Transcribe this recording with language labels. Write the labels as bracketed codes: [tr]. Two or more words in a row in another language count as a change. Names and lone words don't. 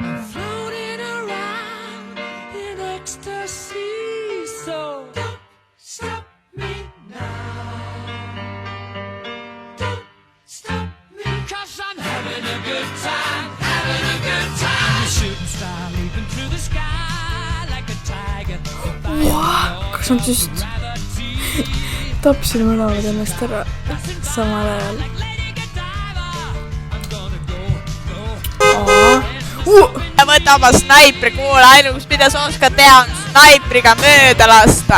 [en] I'm floating around in ecstasy. So don't stop me now. Don't stop me, 'cause I'm having a good time, having a good time. A shooting star leaping through the sky like a tiger. [et] Kas nad just tapsid mõlemad ennast ära samal ajal? Võta oma snaipri, kuule, ainus mida sa oskad teha on snaipriga mööda lasta.